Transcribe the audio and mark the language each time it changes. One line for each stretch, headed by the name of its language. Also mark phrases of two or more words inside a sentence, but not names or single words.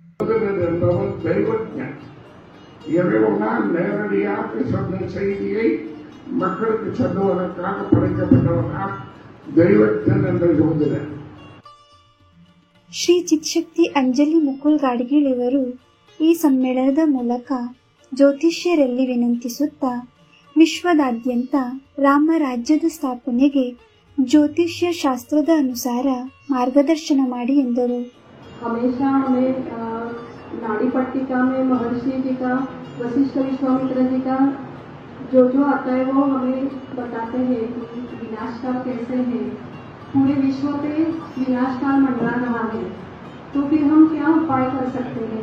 Kannada: ಶ್ರೀ ಚಿತ್ಶಕ್ತಿ ಅಂಜಲಿ ಮುಕುಲ್ ಗಾಡ್ಗೀಳ್ ಇವರು ಈ ಸಮ್ಮೇಳನದ ಮೂಲಕ ಜ್ಯೋತಿಷ್ಯರಲ್ಲಿ ವಿನಂತಿಸುತ್ತಾ, ವಿಶ್ವದಾದ್ಯಂತ ರಾಮರಾಜ್ಯದ ಸ್ಥಾಪನೆಗೆ ಜ್ಯೋತಿಷ್ಯ ಶಾಸ್ತ್ರದ ಅನುಸಾರ ಮಾರ್ಗದರ್ಶನ ಮಾಡಿ ಎಂದರು.
Hindi: हमेशा हमें नाड़ी पट्टिका में महर्षि जी का, वशिष्ठ विश्वामित्र जी का जो आता है वो हमें बताते हैं कि विनाशकाल कैसे है, पूरे विश्व पे विनाशकाल मंडरा रहा है, तो फिर हम क्या उपाय कर सकते हैं.